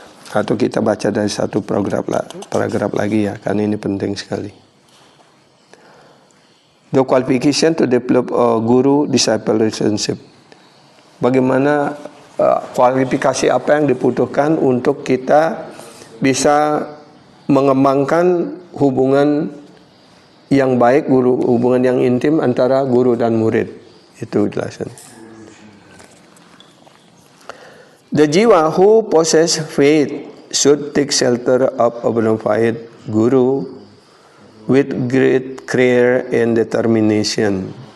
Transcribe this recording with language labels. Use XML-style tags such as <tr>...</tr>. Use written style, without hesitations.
<id>Atau kita baca dari satu paragraf lagi, ya, karena ini penting sekali.</id> <en>The qualification to develop a guru-disciple relationship.</en> <id>Bagaimana kualifikasi apa yang dibutuhkan untuk kita bisa mengembangkan hubungan yang baik, hubungan yang intim antara guru dan murid. Itu jelasan.</id> <en>The jiva who possess faith should take shelter of a bona fide guru with great care and determination.</en>